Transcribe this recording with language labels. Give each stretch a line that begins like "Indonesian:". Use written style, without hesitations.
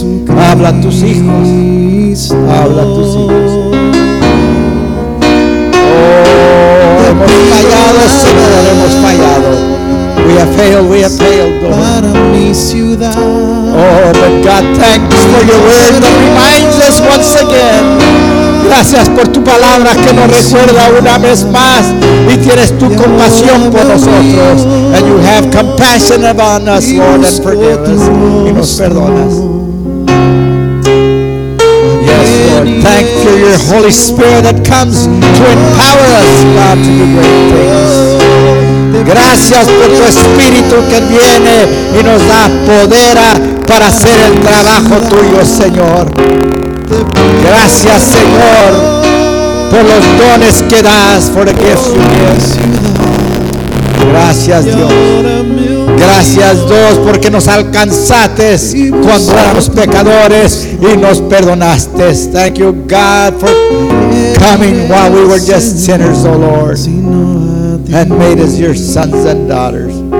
Spanish: Habla a tus hijos. Habla a tus hijos. Hemos fallado, Señor.
English: We have failed,
Spanish: para mi ciudad.
English: Oh, but God, thanks for your word that reminds us once again.
Spanish: Gracias por tu palabra que nos recuerda una vez más. Y tienes tu compasión por nosotros.
English: And you have compassion upon us, Lord, and forgive us.
Spanish: Y nos perdonas.
English: Yes, Lord, thank you for your Holy Spirit that comes to empower us, God, to do great things.
Spanish: Gracias por tu Espíritu que viene y nos da poder para hacer el trabajo tuyo, Señor. Gracias, Señor, por los dones que das, por el que fluyes. Gracias, Dios. Gracias, Dios, porque nos alcanzaste cuando éramos pecadores y nos perdonaste.
English: Thank you, God, for coming while we were just sinners, oh Lord, and made us your sons and daughters.